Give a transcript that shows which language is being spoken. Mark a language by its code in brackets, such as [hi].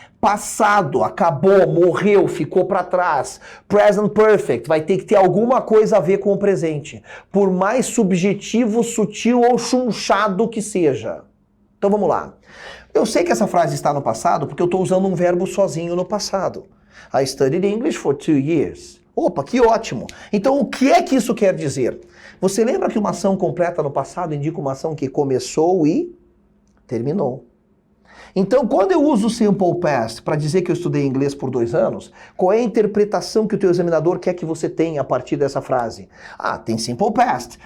[pt] Passado, acabou, morreu, ficou para trás. Present perfect, vai ter que ter alguma coisa a ver com o presente. Por mais subjetivo, sutil ou chunchado que seja. Então vamos lá. Eu sei que essa frase está no passado porque eu estou usando um verbo sozinho no passado. [en] I studied English for 2 years. [pt] Opa, que ótimo. Então o que é que isso quer dizer? Você lembra que uma ação completa no passado indica uma ação que começou e terminou. Então, quando eu uso o Simple Past para dizer que eu estudei inglês por 2 anos, qual é a interpretação que o teu examinador quer que você tenha a partir dessa frase? Tem Simple Past.